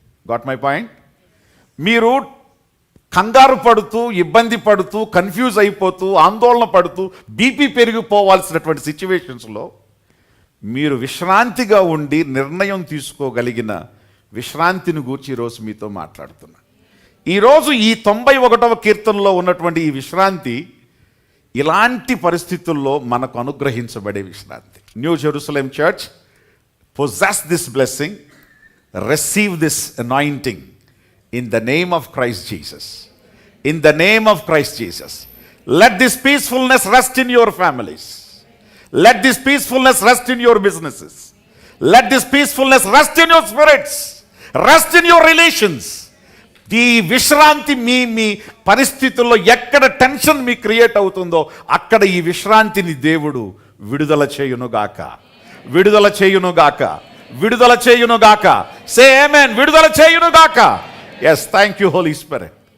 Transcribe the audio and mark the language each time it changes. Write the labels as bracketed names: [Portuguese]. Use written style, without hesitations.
[English] Got my point? [Telugu] మీరు కంగారు పడుతూ, ఇబ్బంది పడుతూ, కన్ఫ్యూజ్ అయిపోతూ, ఆందోళన పడుతూ, బీపీ పెరిగిపోవాల్సినటువంటి సిచ్యువేషన్స్లో మీరు విశ్రాంతిగా ఉండి నిర్ణయం తీసుకోగలిగిన విశ్రాంతిని గూర్చి ఈరోజు మీతో మాట్లాడుతున్నా. ఈరోజు ఈ 91వ కీర్తనలో ఉన్నటువంటి ఈ విశ్రాంతి ఇలాంటి పరిస్థితుల్లో మనకు అనుగ్రహించబడే విశ్రాంతి. [English] New Jerusalem church, possess this blessing, receive this anointing in the name of Christ Jesus. In the name of Christ Jesus. Let this peacefulness rest in your families. Let this peacefulness rest in your businesses. Let this peacefulness rest in your spirits. Rest in your relations. [Telugu] ఈ విశ్రాంతి మీ పరిస్థితుల్లో ఎక్కడ tension మీ create అవుతుందో అక్కడ ఈ విశ్రాంతిని దేవుడు విడుదల చేయునుగాక, విడుదల చేయునుగాక, విడుదల చేయునుగాక. [English] Say amen. [Telugu] విడుదల చేయునుగాక. [English] Yes, thank you holy spirit.